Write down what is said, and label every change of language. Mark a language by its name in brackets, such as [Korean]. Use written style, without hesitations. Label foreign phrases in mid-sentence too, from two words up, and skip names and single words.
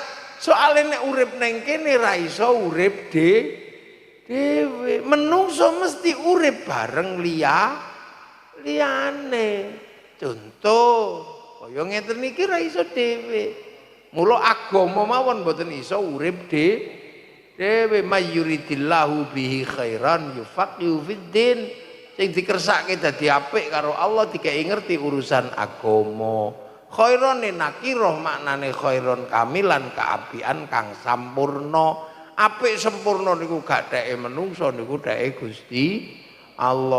[Javanese] Soale nek urip ning kene ra iso urip dhewe. Menungso mesti urip bareng liyane. Contoh, kaya ngeten iki ra iso dhewe. Mula agama mawon mboten iso urip dhewe. [Arabic] من يرد الله به خيرا يفقهه في الدين. [Javanese] Sing dikersake dadi apik karo Allah dikei ngerti urusan agama. [Arabic] خيرا نكرة [Javanese] maknane [Arabic] خيرا كاملا [Javanese] kaapian kang sampurna. Apik sempurna niku gak dheke menungso niku dheke Gusti Allah.